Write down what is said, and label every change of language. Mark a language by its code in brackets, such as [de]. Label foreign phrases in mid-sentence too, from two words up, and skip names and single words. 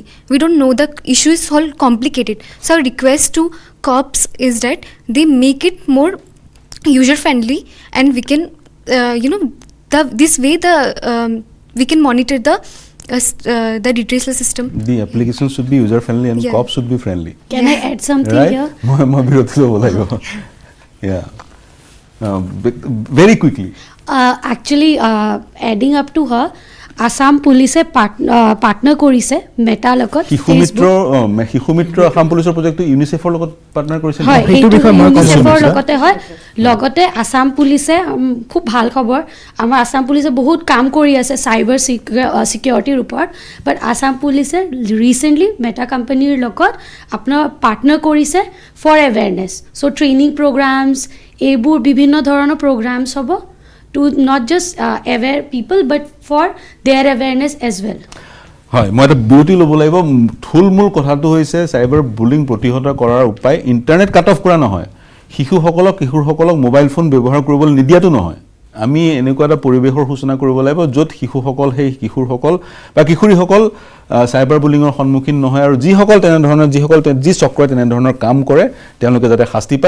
[en] We don't know, the issue is all complicated. So our request to cops is that they make it more user friendly, and we can this way we can monitor the redressal system. The application should be user friendly and cops should be friendly. Can I add something here? [as] মই বিৰতি ল'ব লাগিব। [en] Yeah, very quickly. Actually, adding up to her, Assam Police partner [as] কৰিছে মেটাৰ লগত, শিশু মিত্ৰ আসাম পুলিচৰ প্ৰজেক্টটো ইউনিচেফৰ লগত পাৰ্টনাৰ কৰিছে। হয়, সেইটো বিষয়ে মই ইউনিচেফৰ লগতে হয়, লগতে আসাম পুলিচে খুব ভাল খবৰ, আমাৰ আসাম পুলিচে বহুত কাম কৰি আছে [en] cyber securityৰ [as] ওপৰত, বাট আসাম পুলিচে ৰিচেণ্টলি মেটা কোম্পানীৰ লগত আপোনাৰ পাৰ্টনাৰ কৰিছে [en] for awareness. so training programs, [as] এইবোৰ বিভিন্ন ধৰণৰ প্ৰগ্ৰামছ হ'ব [en] to not just aware people but for their awareness as well. [as] হয়, মই এটা বিউটি ল'ব লাগিব। থুলমূল কথাটো হৈছে [en] cyber bullying [as] প্ৰতিহত কৰাৰ উপায় [en] internet cut off [as] কৰা নহয়, কিশোৰসকলক মোবাইল ফোন ব্যৱহাৰ কৰিবলৈ নিদিয়াটো নহয়। আমি এনেকুৱা এটা পৰিৱেশৰ সূচনা কৰিব লাগিব য'ত শিশুসকল, সেই কিশোৰসকল বা কিশোৰীসকল [en] cyber bullyingৰ [as] সন্মুখীন নহয়, আৰু যিসকল যি চক্ৰই তেনেধৰণৰ কাম কৰে তেওঁলোকে যাতে শাস্তি পায়।